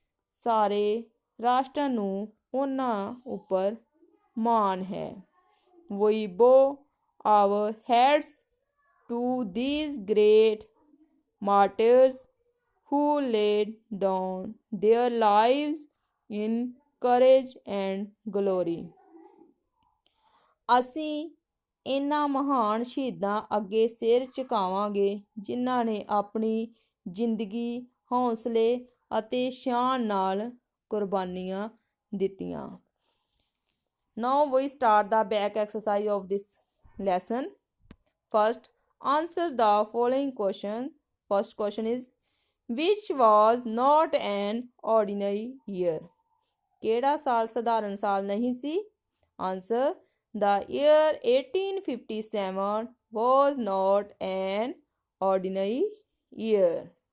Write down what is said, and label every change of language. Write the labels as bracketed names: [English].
[Punjabi] ਸਾਰੇ ਰਾਸ਼ਟਰ ਨੂੰ ਉਹਨਾਂ ਉੱਪਰ ਮਾਣ ਹੈ। [English] We bow our heads to these great martyrs who laid down their lives in courage and glory. [Punjabi] ਅਸੀਂ ਇਹਨਾਂ ਮਹਾਨ ਸ਼ਹੀਦਾਂ ਅੱਗੇ ਸਿਰ ਝੁਕਾਵਾਂਗੇ ਜਿਨ੍ਹਾਂ ਨੇ ਆਪਣੀ ਜ਼ਿੰਦਗੀ ਹੌਸਲੇ ਅਤੇ ਸ਼ਾਨ ਨਾਲ ਕੁਰਬਾਨੀਆਂ ਦਿੱਤੀਆਂ। [English] Now we start the back exercise of this lesson. First, answer the following questions. First question is, which was not an ordinary year? [Punjabi] ਕਿਹੜਾ ਸਾਲ ਸਧਾਰਨ ਸਾਲ ਨਹੀਂ ਸੀ? [English] Answer, the year 1857 was not an ordinary year.